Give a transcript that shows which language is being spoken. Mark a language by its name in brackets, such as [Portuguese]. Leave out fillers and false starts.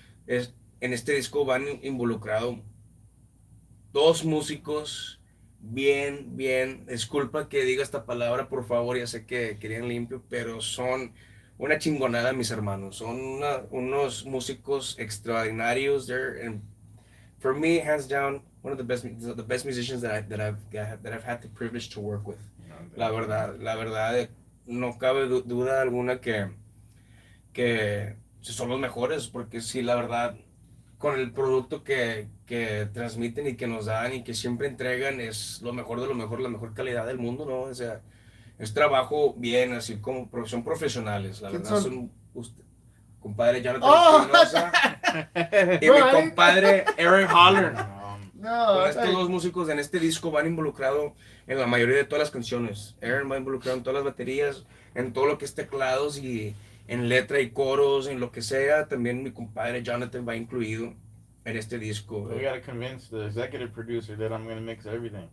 [Spanish] En este disco van involucrados 2 músicos. Bien, disculpa que diga esta palabra, por favor, ya sé que querían limpio, pero son una chingonada mis hermanos, son unos músicos extraordinarios. [English] And for me, hands down, one of the best musicians that I've had the privilege to work with. [Spanish] La verdad, no cabe duda alguna que son los mejores, porque sí, la verdad, con el producto que transmiten y que nos dan y que siempre entregan es lo mejor de lo mejor, la mejor calidad del mundo, ¿no? O sea, es trabajo bien, así como son profesionales, la verdad son compadre Jonathan Espinoza y mi compadre Eric Holler. Con estos 2 músicos en este disco van involucrados en la mayoría de todas las canciones. Aaron va involucrado en todas las baterías, en todo lo que es teclados y en letra y coros, en lo que sea. También mi compadre Jonathan va incluido en este disco. [English] We gotta convince the executive producer that I'm gonna mix everything.